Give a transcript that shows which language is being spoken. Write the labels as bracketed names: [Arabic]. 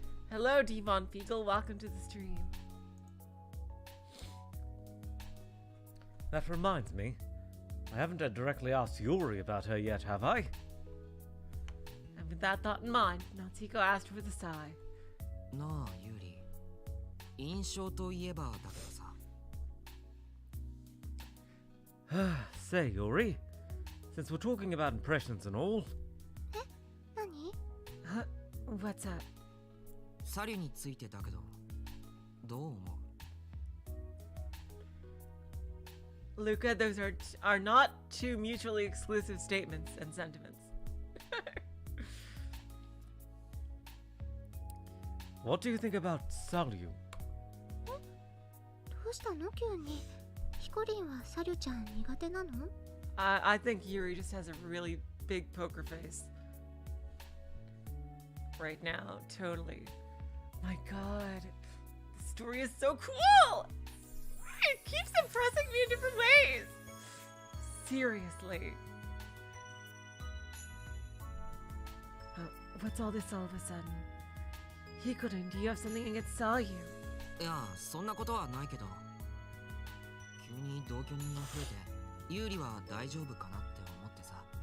[English] Hello, Devon Fiegel. Welcome to the stream. That reminds me. I haven't directly asked Yuri about her yet, have I? And with that thought in mind, Natsuhiko asked her with a sigh. [Japanese] なあユーリ、印象といえばだけどさ。 [English] Say, Yuri, since we're talking about impressions and all, [Japanese] 何？ [English] Huh? What's up? [Japanese] サリュについてだけど、どう思う？ [English] Luca, those are not two mutually exclusive statements and sentiments. what do you think about Salyu? [Japanese] どうしたの急に？ヒコリンはサリュちゃん苦手なの？ [English] I think Yuri just has a really big poker face. Right now, totally. My god, the story is so cool! It keeps impressing me in different ways! Seriously. What's all this all of a sudden? Hikorin, do you have something against Salyu? [Japanese] いや、そんなことはないけど。に同居人が増えて有利は大丈夫かなって思ってさ。